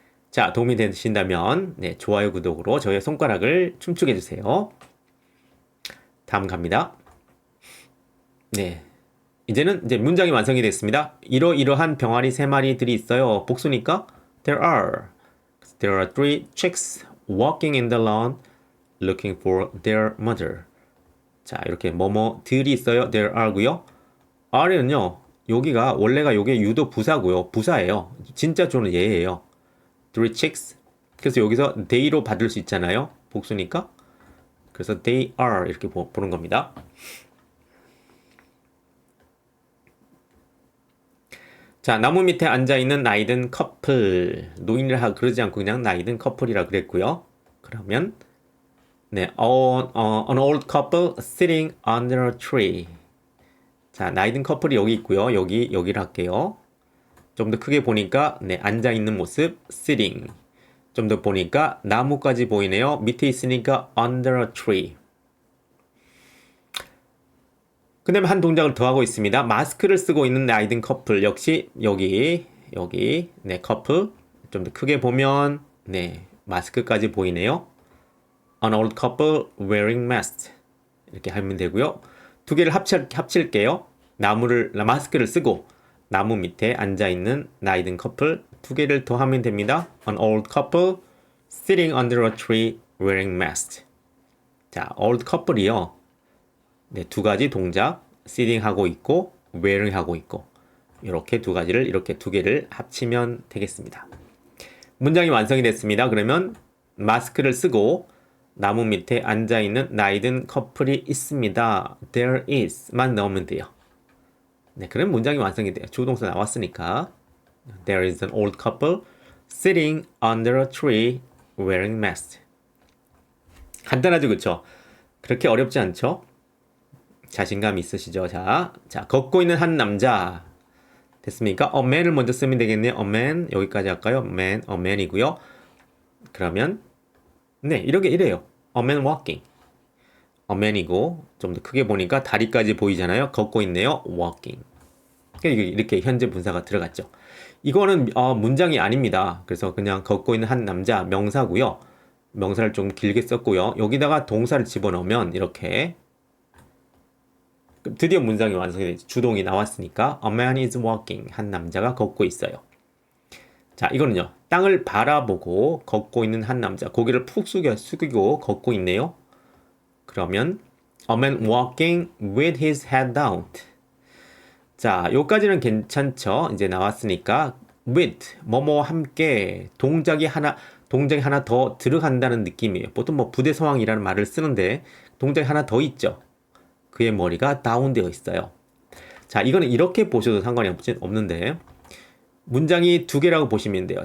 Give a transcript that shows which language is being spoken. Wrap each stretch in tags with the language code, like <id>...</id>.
<ko>자, 도움이 되신다면 네, 좋아요, 구독으로 저의 손가락을 춤추게 해주세요. 다음 갑니다. 네, 이제는 문장이 완성이 됐습니다. 이러한 병아리 3마리들이 있어요.</ko> <en>복수니까 there are three chicks walking in the lawn looking for their mother.</en> <ko>자, 이렇게 뭐뭐들이 있어요.</ko> <en>there are고요. are는요.</en> <ko>여기가 원래가 요게 유도 부사고요. 부사예요. 진짜 조는 얘예요. 3 chicks. 그래서 여기서 they로 받을 수 있잖아요. 복수니까. 그래서 they are 이렇게 보는 겁니다. 자, 나무 밑에 앉아있는 나이든 커플. 노인이라 그러지 않고 그냥 나이든 커플이라 그랬고요. 그러면 네,</ko> <en>an old couple sitting under a tree.</en> <ko>자, 나이든 커플이 여기 있고요. 여기를 할게요. 좀 더 크게 보니까 네, 앉아있는 모습 sitting. 좀 더 보니까 나무까지 보이네요. 밑에 있으니까</ko> <en>under a tree.</en> <ko>그 다음에 한 동작을 더 하고 있습니다. 마스크를 쓰고 있는 나이든 커플 역시 여기 네 커플 좀 더 크게 보면 네 마스크까지 보이네요.</ko> <en>An old couple wearing masks</en> <ko>이렇게 하면 되고요. 두 개를 합칠게요. 마스크를 쓰고 나무 밑에 앉아 있는 나이든 커플 두 개를 더 하면 됩니다.</ko> <en>An old couple sitting under a tree wearing masks.</en> <ko>자, old couple이요. 네, 두 가지 동작, sitting 하고 있고, wearing 하고 있고, 이렇게 두 개를 합치면 되겠습니다. 문장이 완성이 됐습니다. 그러면 마스크를 쓰고 나무 밑에 앉아 있는 나이든 커플이 있습니다.</ko> <en>There is</en> <ko>만 넣으면 돼요. 네, 그럼 문장이 완성이 돼요. 주동사 나왔으니까.</ko> <en>There is an old couple sitting under a tree wearing masks.</en> <ko>간단하죠, 그렇죠? 그렇게 어렵지 않죠? 자신감 있으시죠? 자, 걷고 있는 한 남자. 됐습니까?</ko> <en>A man</en> <ko>을 먼저 쓰면 되겠네요.</ko> <en>A man.</en> <ko>여기까지 할까요?</ko> <en>man, a man이고요.</en> <ko>그러면 네, 이래요.</ko> <en>A man walking.</en> <ko>A man이고 좀 더 크게 보니까 다리까지 보이잖아요. 걷고 있네요. walking. 이렇게 현재 분사가 들어갔죠. 이거는 문장이 아닙니다. 그래서 그냥 걷고 있는 한 남자 명사고요. 명사를 좀 길게 썼고요. 여기다가 동사를 집어넣으면 이렇게 드디어 문장이 완성이 되죠. 주동이 나왔으니까</ko> <en>A man is walking.</en> <ko>한 남자가 걷고 있어요. 자, 이거는요. 땅을 바라보고 걷고 있는 한 남자. 고개를 푹 숙이고 걷고 있네요.</ko> <en>그러면 A man walking with his head down.</en> <ko>자, 요까지는 괜찮죠? 이제 나왔으니까 with, 뭐뭐 함께 동작이 하나 더 들어간다는 느낌이에요. 보통 뭐 부대 상황이라는 말을 쓰는데 동작이 하나 더 있죠. 그의 머리가 다운되어 있어요. 자, 이거는 이렇게 보셔도 상관이 없는데 문장이 두 개라고 보시면 돼요.</ko>